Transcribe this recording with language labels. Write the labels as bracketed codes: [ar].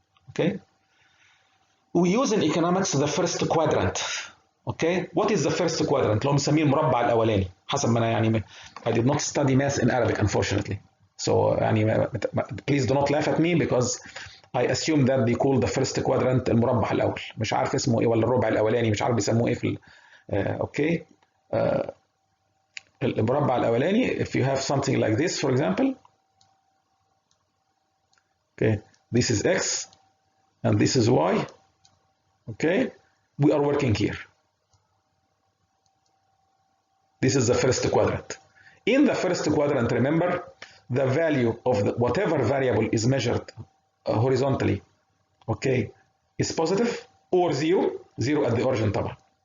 [en] Okay, we use in economics the first quadrant. Okay, what is the first quadrant؟ [ar] لو بنسميه المربع الأولاني حسب ما أنا يعني [en] I did not study math in Arabic unfortunately, so يعني please do not laugh at me because I assume that they call the first quadrant [ar] المربع الأول. مش عارف اسمه إيه ولا الربع الأولاني، مش عارف بيسموه إيه في okay, المربع الأولاني. [en] If you have something like this, for example, okay, this is x and this is y. Okay, we are working here. This is the first quadrant. In the first quadrant, remember, the value of whatever variable is measured horizontally, okay, is positive or zero at the origin طبعا.